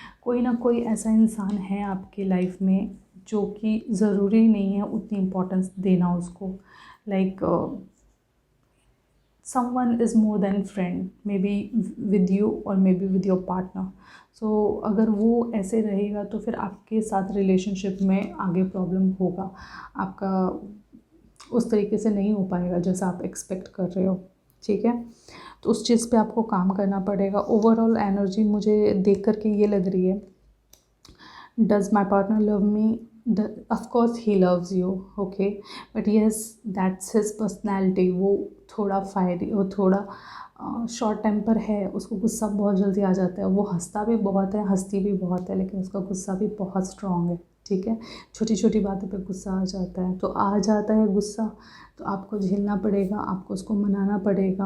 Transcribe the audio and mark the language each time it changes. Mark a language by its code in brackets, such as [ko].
[hi] कोई ना कोई ऐसा इंसान है आपकी लाइफ में जो कि ज़रूरी नहीं है उतनी इम्पोर्टेंस देना उसको। [en] Like someone is more than friend, maybe with you or maybe with your partner. [hi] So अगर वो ऐसे रहेगा तो फिर आपके साथ रिलेशनशिप में आगे प्रॉब्लम होगा, आपका उस तरीके से नहीं हो पाएगा जैसा आप एक्सपेक्ट कर रहे हो, ठीक है। तो उस चीज़ पे आपको काम करना पड़ेगा। ओवरऑल एनर्जी मुझे देख कर के ये लग रही है, [en] does my partner love me? Of course he loves you, okay, but yes, that's his personality. [hi] वो थोड़ा फायरी, वो थोड़ा शॉर्ट टेम्पर है, उसको गुस्सा बहुत जल्दी आ जाता है। वो हंसता भी बहुत है, हंसती भी बहुत है, लेकिन उसका गुस्सा भी बहुत स्ट्रॉन्ग है, ठीक है। छोटी छोटी बातों पे गुस्सा आ जाता है, तो आ जाता है गुस्सा, तो आपको झेलना पड़ेगा, आपको उसको मनाना पड़ेगा।